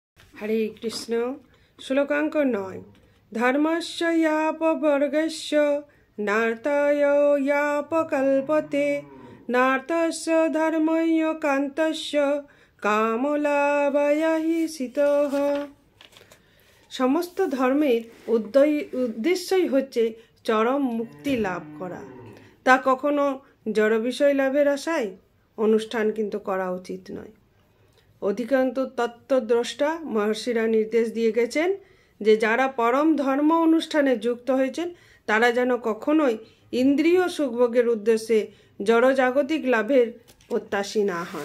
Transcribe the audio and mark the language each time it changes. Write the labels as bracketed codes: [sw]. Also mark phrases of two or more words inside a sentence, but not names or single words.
[sa] हरे कृष्ण। श्लोकांक 9। धर्मस्य यापवर्गस्य नार्थाय यापकल्पते नार्थस्य धर्मस्य कान्तस्य कामलाभाय हितः। [bn] সমস্ত ধর্মের उद्देश्यই হচ্ছে চরম মুক্তি লাভ করা। তা কখনো জড় বিষয় লাভের আশায় অনুষ্ঠান কিন্তু করা উচিত নয়। অধিকাংশ তত্ত্বদ্রষ্টা মহর্ষিরা নির্দেশ দিয়ে গেছেন যে যারা পরম ধর্ম অনুষ্ঠানে যুক্ত হয়েছেন তারা যেন কখনোই ইন্দ্রিয় সুখভোগের উদ্দেশ্যে জড়জাগতিক লাভের প্রত্যাশী না হন।